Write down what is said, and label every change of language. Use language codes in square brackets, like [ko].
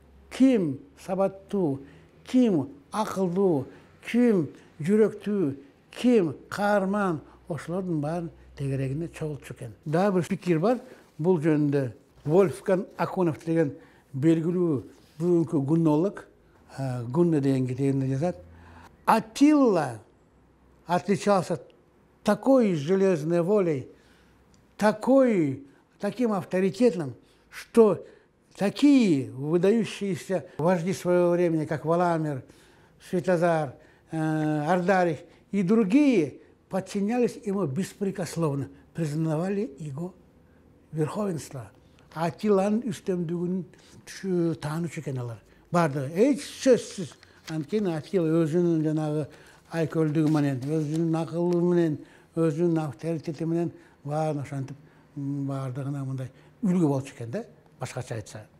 [ky] Ким сабаттуу, ким акылдуу, ким жүрөктүү, ким каарман, ошолордун баарын тегерегине чогултчу экен. Да бир пикир бар бул жөнүндө. Вольфганг Акунов деген белгилүү бүгүнкү гуннолог, Гунна деген китебинде жазат. [ru] Атилла отличался такой железной волей, таким авторитетом, что такие выдающиеся вожди своего времени, как Валамир, Святозар, Ардарих и другие, подчинялись ему беспрекословно, признавали его верховенство. [ky] Атиланын үстөмдүгүн таанычу экен алар. Бардыгы эч сөзсүз. Анткени Атила өзүнүн жанагы айкөлдүгү менен, өзүнүн акылы менен, өзүнүн авторитети менен баарын ошентип баардыгына мындай үлгү болчу экен да, башкача айтса.